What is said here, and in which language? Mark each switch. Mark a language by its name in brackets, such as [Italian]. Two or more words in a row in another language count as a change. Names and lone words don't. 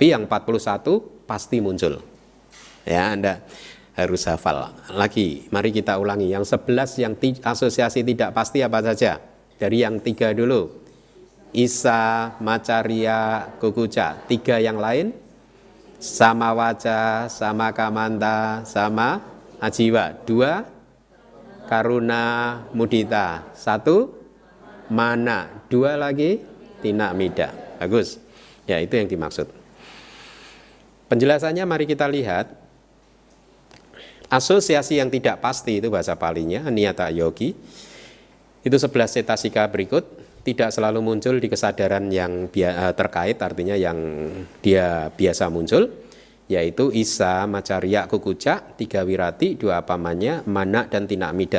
[Indonesian] Tapi yang 41 pasti muncul. Ya, Anda harus hafal. Lagi, mari kita ulangi. Yang 11 yang asosiasi tidak pasti apa saja? Dari yang 3 dulu. [Pali] Isa, Macarya, Kukuca. [Indonesian] 3 yang lain? [Pali] Sama waca, sama kamanta, sama ajiwa. 2, karuna, mudita. [Indonesian] 1, mana. 2 lagi, [Pali] tina mida. [Indonesian] Bagus. Ya, itu yang dimaksud. Penjelasannya mari kita lihat. Asosiasi yang tidak pasti itu bahasa Palinya, [Pali] niyata yogi. [Indonesian] Itu 11 cetasika berikut tidak selalu muncul di kesadaran yang terkait, artinya yang dia biasa muncul, yaitu [Pali] Isa, Macarya, Kukuca, [Indonesian] 3 wirati, 2 apamanya, mana dan [Pali] tina mida.